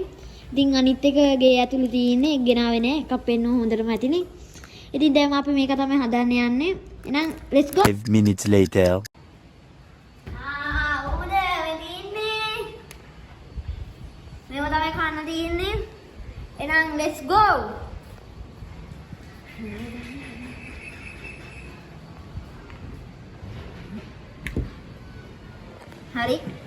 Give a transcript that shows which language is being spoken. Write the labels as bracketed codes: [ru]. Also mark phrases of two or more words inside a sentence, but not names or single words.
[si] ඉතින් අනිත් එක ගේ ඇතුළේ තියෙන්නේ එක් ගෙනාවේ නෑ. එකක් පෙන්නන හොඳටම ඇතිනේ. ඉතින් දැන් අපි මේක තමයි හදන්න යන්නේ. එහෙනම් [en] let's go. 5 minutes later. [si] කොහොමද මේ තියෙන්නේ? මේව තමයි කන්න තියෙන්නේ. එහෙනම් [en] let's go. [si] හරි.